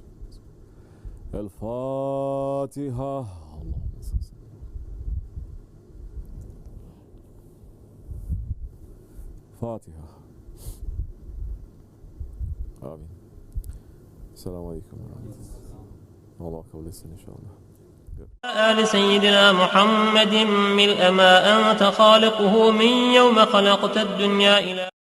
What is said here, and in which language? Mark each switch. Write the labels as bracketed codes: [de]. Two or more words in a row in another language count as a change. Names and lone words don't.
[tr] El Fatiha. [ar] اللهم صلى الله. Fatiha. [tr] Amin. [ar] السلام عليكم ورحمة الله. [tr] Allah kabul etsin inşallah. [ar] آل سيدنا محمد ملء ما أنت خالقه من يوم خلقت الدنيا إلى